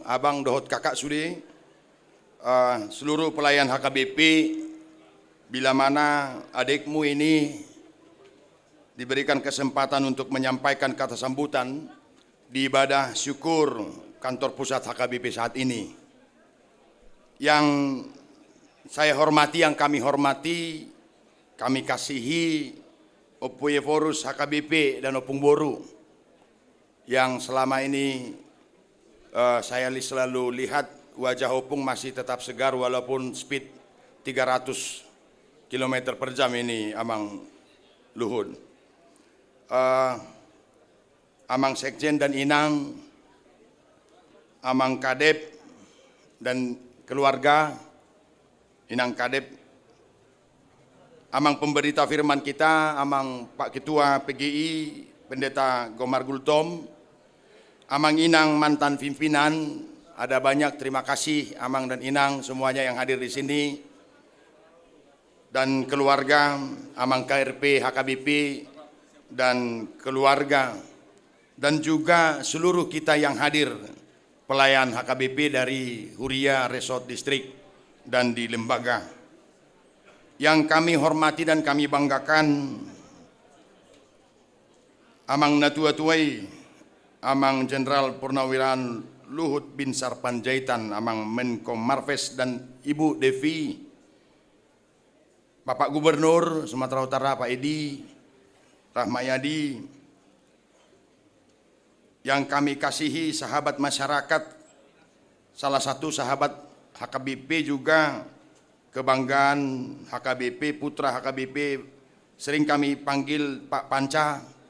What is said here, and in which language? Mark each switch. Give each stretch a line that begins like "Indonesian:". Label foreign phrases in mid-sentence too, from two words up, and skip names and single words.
Batak Toba: abang dohot kakak sudi,
Indonesian: seluruh pelayan HKBP, bila mana adikmu ini diberikan kesempatan untuk menyampaikan kata sambutan di ibadah syukur kantor pusat HKBP saat ini. Yang saya hormati, yang kami hormati, kami kasihi Opung Forus HKBP dan Opung Boru yang selama ini saya selalu lihat wajah Opung masih tetap segar walaupun speed 300 km per jam ini Amang Luhun. Amang Sekjen dan Inang, Amang Kadep dan keluarga, Inang Kadep, Amang pemberita firman kita, Amang Pak Ketua PGI, Pendeta Gomar Gultom, Amang Inang mantan pimpinan, ada banyak, terima kasih Amang dan Inang semuanya yang hadir di sini, dan keluarga Amang KRP HKBP dan keluarga, dan juga seluruh kita yang hadir pelayan HKBP dari Huria Resort District dan di lembaga. Yang kami hormati dan kami banggakan, Amang Natua Tuai, Amang Jenderal Purnawirawan Luhut bin Sarpanjaitan, Amang Menko Marves dan Ibu Devi, Bapak Gubernur Sumatera Utara Pak Edi Rahmayadi, yang kami kasihi sahabat masyarakat, salah satu sahabat HKBP juga, kebanggaan HKBP, putra HKBP, sering kami panggil Pak Panca,